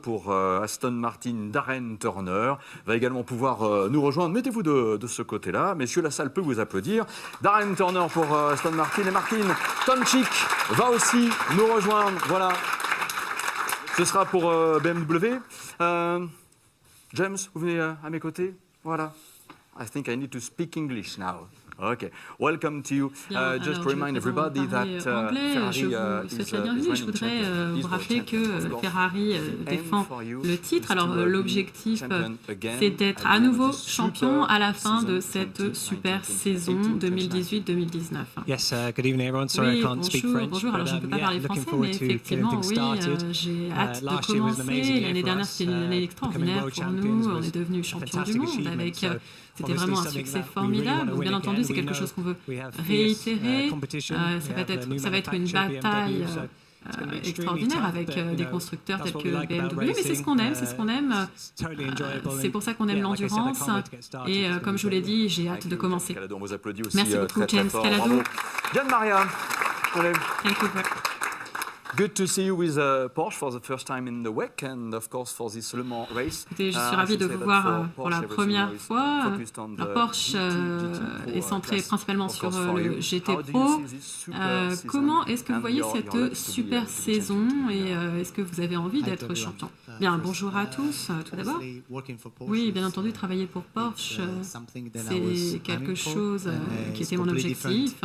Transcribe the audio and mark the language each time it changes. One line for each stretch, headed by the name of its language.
French: Pour Aston Martin, Darren Turner va également pouvoir nous rejoindre. Mettez-vous de ce côté-là. Messieurs, la salle peut vous applaudir. Darren Turner pour Aston Martin et Martin Tomczyk va aussi nous rejoindre. Voilà. Ce sera pour BMW. James, vous venez à mes côtés. Voilà.
English: I think I need to speak English now. Okay. Welcome to you. Just to remind everybody that Ferrari
French: je vous souhaite la bienvenue. Je voudrais vous rappeler que Ferrari défend le titre. Alors l'objectif, c'est d'être à nouveau champion à la fin de cette super saison 2018-2019.
English: Yes, good evening everyone. Sorry I can't speak French.
French: Bonjour, alors je ne peux pas parler français, mais effectivement, oui, j'ai hâte de commencer. L'année dernière, c'était une année extraordinaire pour nous. On est devenus champions du monde avec... C'était vraiment un succès formidable. Bien entendu, c'est quelque chose qu'on veut réitérer. Ça va être une bataille extraordinaire avec des constructeurs tels que BMW. Mais c'est ce qu'on aime, c'est ce qu'on aime. C'est pour ça qu'on aime l'endurance. Et comme je vous l'ai dit, j'ai hâte de commencer. On vous applaudit aussi. Merci beaucoup, James Calado. Gianmaria.
English: Thank you. Good to see you with Porsche for the first time in the WEC and of course for this Le Mans race.
French: Je suis ravie de vous voir pour la première fois. Porsche est centré principalement sur le GT Pro. Comment est-ce que vous voyez cette super saison et est-ce que vous avez envie d'être champion? Bien, bonjour à tous, tout d'abord. Oui, bien entendu, travailler pour Porsche, c'est quelque chose qui était mon objectif.